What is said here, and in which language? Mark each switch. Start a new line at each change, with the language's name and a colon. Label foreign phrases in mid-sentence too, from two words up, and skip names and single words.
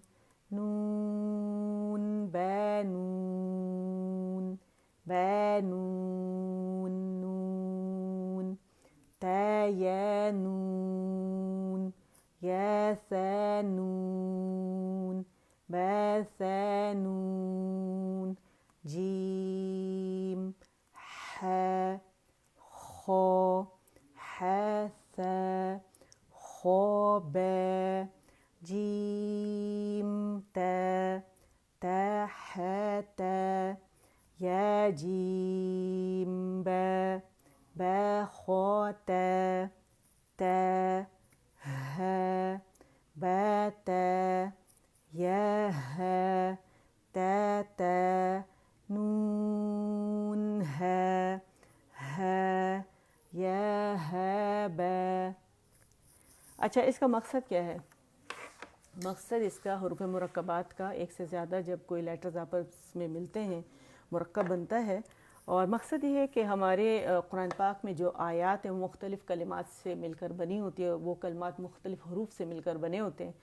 Arabic: نون با نون با نون نون تا یا نون یا ثا نون با ثا نون جیم حا خا حا ثا خا با جیم تا تا حا تا یا جیم با با خا تا تا ها با تا یا ها تا تا نون ها ها یا ها با.
Urdu: اچھا, اس کا مقصد کیا ہے؟ مقصد اس کا حروف مرکبات کا ایک سے زیادہ جب کوئی لیٹرز آپس میں ملتے ہیں مرکب بنتا ہے, اور مقصد یہ ہے کہ ہمارے قرآن پاک میں جو آیات ہیں وہ مختلف کلمات سے مل کر بنی ہوتی ہے, وہ کلمات مختلف حروف سے مل کر بنے ہوتے ہیں.